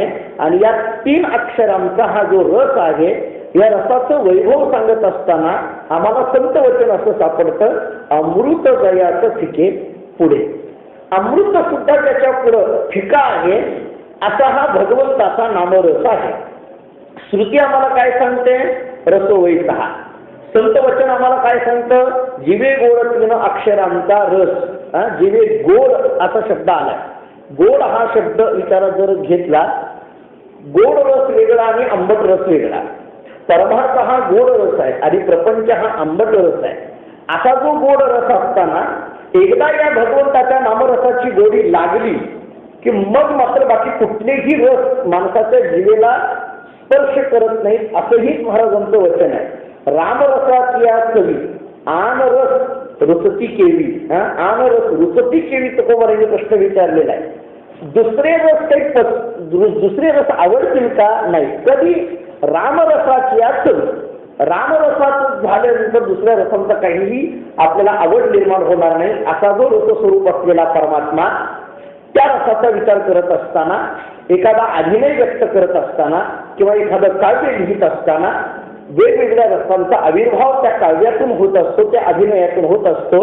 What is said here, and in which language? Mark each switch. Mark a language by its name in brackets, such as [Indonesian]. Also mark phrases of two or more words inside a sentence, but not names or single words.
[Marathi] आणि या तीन अक्षरांचा हा जो रस आहे या रसाचं वैभव सांगत असताना आम्हाला संत वचन असं सापडतं, अमृत दयाचं फिके पुढे। अमृत सुद्धा त्याच्या पुढं फिका आहे असा हा भगवंताचा नामरस आहे। श्रुती आम्हाला काय सांगते, [Sanskrit] रसो वै सहा। [Marathi] संत वचन आम्हाला काय सांगतं, जिवे गोड तीन अक्षरांचा रस। जिवे गोड असा शब्द आलाय, गोड हा शब्द विचारात जर घेतला, गोड रस वेगळा आणि आंबट रस वेगळा। परमार्थ हा गोड रस आहे आणि प्रपंच हा आंबट रस आहे। असा जो गोड रस असताना एकदा या भगवंताच्या नामरसाची गोडी लागली की मग मात्र बाकी कुठलेही रस माणसाच्या जीवेला स्पर्श करत नाहीत, असंही महाराजांचं वचन आहे. रामरसात या कवी आन रस रुचती केवी, आन रस रुचती केवी तुकोबारांनी प्रश्न विचारलेला आहे. दुसरे रस आवडतील का? नाही. कधी रामरसाची या कवी, रामरसात झाल्यानंतर दुसऱ्या रसांचा काहीही आपल्याला आवड निर्माण होणार नाही. असा जो रसस्वरूप असलेला परमात्मा, त्या रसाचा विचार करत असताना, एखादा अभिनय व्यक्त करत असताना किंवा एखादं काव्य लिहित असताना वेगवेगळ्या रसांचा आविर्भाव त्या काव्यातून होत असतो, त्या अभिनयातून होत असतो.